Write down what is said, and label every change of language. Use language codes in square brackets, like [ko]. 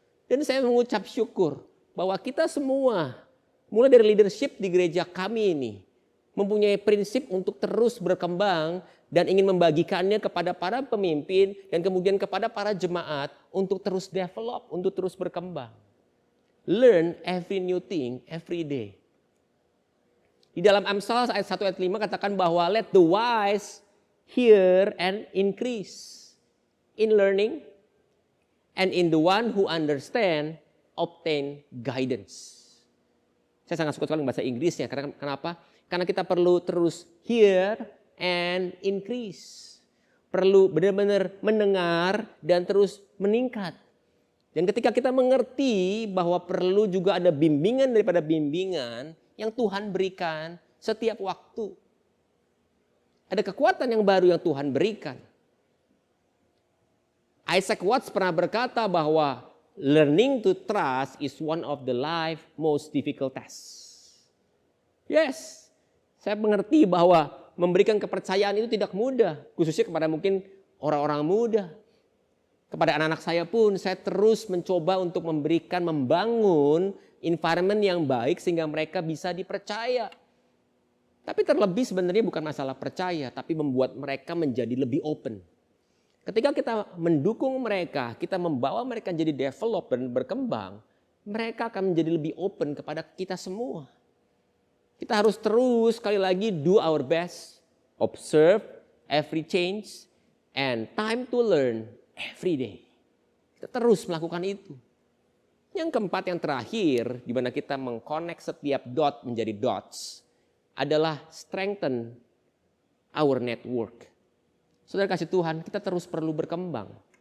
[id] Dan saya mengucap syukur bahwa kita semua, mulai dari leadership di gereja kami ini, mempunyai prinsip untuk terus berkembang dan ingin membagikannya kepada para pemimpin dan kemudian kepada para jemaat untuk terus develop, untuk terus berkembang. [en] Learn every new thing every day. [id] Di dalam Amsal ayat 1 ayat 5 katakan bahwa [en] let the wise hear and increase in learning and in the one who understand obtain guidance. [id] Saya sangat suka sekali bahasa Inggrisnya. Kenapa? Karena kita perlu terus [en] hear and increase. [id] Perlu benar-benar mendengar dan terus meningkat. Dan ketika kita mengerti bahwa perlu juga ada bimbingan daripada bimbingan yang Tuhan berikan setiap waktu. Ada kekuatan yang baru yang Tuhan berikan. [en] Isaac Watts [id] pernah berkata bahwa [en] learning to trust is one of the life most difficult tests. [id] Yes, saya mengerti bahwa memberikan kepercayaan itu tidak mudah. Khususnya kepada mungkin orang-orang muda. Kepada anak-anak saya pun saya terus mencoba untuk membangun environment yang baik sehingga mereka bisa dipercaya. Tapi terlebih sebenarnya bukan masalah percaya, tapi membuat mereka menjadi lebih open. Ketika kita mendukung mereka, kita membawa mereka jadi develop dan berkembang, mereka akan menjadi lebih open kepada kita semua. Kita harus terus sekali lagi [en] do our best, observe every change, and time to learn every day. [id] Kita terus melakukan itu. Yang keempat, yang terakhir, di mana kita mengkonek setiap dot menjadi dots, adalah [en] strengthen our network. [id] Saudara kasih Tuhan, kita terus perlu berkembang.